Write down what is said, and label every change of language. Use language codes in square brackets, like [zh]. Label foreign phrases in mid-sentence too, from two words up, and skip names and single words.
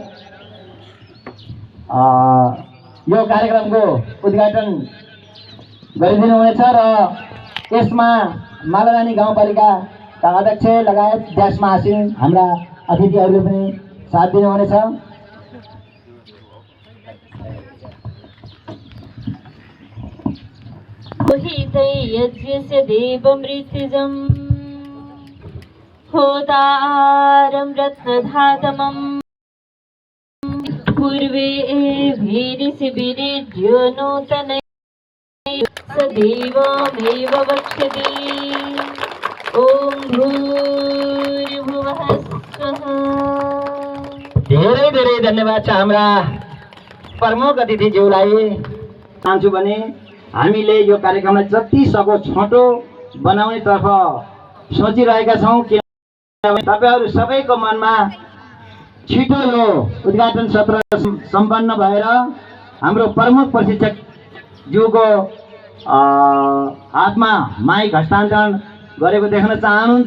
[ne] यो कार्यक्रमको उद्घाटन गरिदिनु हुनेछ र यसमा मालारानी गाउँपालिकाका अध्यक्ष लगायत देशमा आसीन हाम्रा अतिथिहरूले पनि साथ दिनुहुनेछ। [sa] यज्ञस्य देवमृत्युजं होतारं रत्नधातमं पूर्वे भीरिशिबिरेभ्यो नूतनै सदैवमेव वक्ष्यति। ॐ भूर्भुवः स्वः। [ne] धेरै धेरै धन्यवाद छ हाम्रा प्रमुख अतिथिज्यूलाई। चाहन्छु भने हामीले यो कार्यक्रमलाई जति सक्दो छोटो बनाउनेतर्फ सोचिरहेका छौँ। किनभने तपाईँहरू सबैको मनमा छिटो यो उद्घाटन सत्र सम्पन्न भएर हाम्रो प्रमुख प्रशिक्षकज्यूको हातमा माइक हस्तान्तरण गरेको देख्न चाहनुहुन्छ।